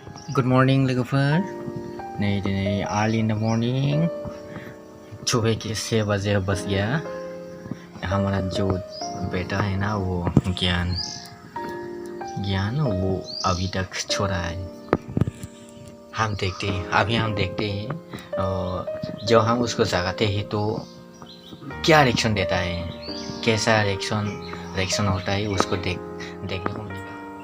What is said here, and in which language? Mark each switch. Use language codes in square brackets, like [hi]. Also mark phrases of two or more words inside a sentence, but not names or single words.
[en] Good morning [brx] लोगोफोर नै दिनै [en] early in the morning [hi] सुबह के 6 बजे बज गया। हमारा जो बेटा है ना वो ज्ञान वो अभी तक सो रहा है। हम देखते हैं जब हम उसको जगाते हैं तो क्या रिएक्शन देता है, कैसा रिएक्शन होता है उसको देखने को मिलेगा।